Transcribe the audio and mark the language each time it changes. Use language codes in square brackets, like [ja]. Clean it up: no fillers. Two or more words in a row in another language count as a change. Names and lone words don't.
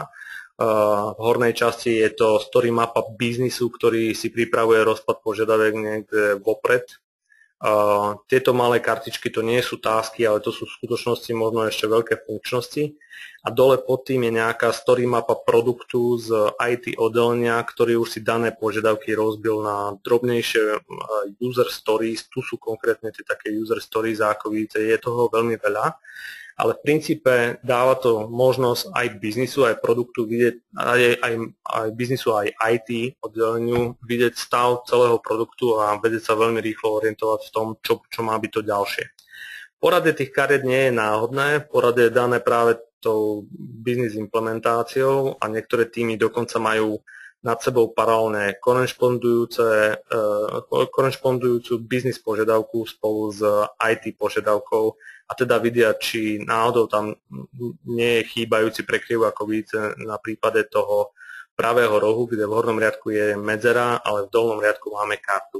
[sk] V hornej časti je to story mapa biznisu, ktorý si pripravuje rozpad požiadaviek niekde vopred. Tieto malé kartičky to nie sú tasky, ale to sú v skutočnosti možno ešte veľké funkčnosti. A dole pod tým je nejaká story mapa produktu z IT oddelenia, ktorý už si dané požiadavky rozbil na drobnejšie [en] user stories. [sk] Tu sú konkrétne tie také [en] user stories, [sk] a ako vidíte, je toho veľmi veľa. Ale v princípe dáva to možnosť aj biznisu, aj produktu vidieť, aj biznisu, aj IT oddeleniu vidieť stav celého produktu a vedieť sa veľmi rýchlo orientovať v tom, čo má byť to ďalšie. Poradie tých kariet nie je náhodné, poradie je dané práve tou biznis implementáciou a niektoré týmy dokonca majú nad sebou paralelne korešpondujúcu biznis požiadavku spolu s IT požiadavkou a teda vidia, či náhodou tam nie je chýbajúci prekryv, ako vidíte na prípade toho pravého rohu, kde v hornom riadku je medzera, ale v dolnom riadku máme kartu.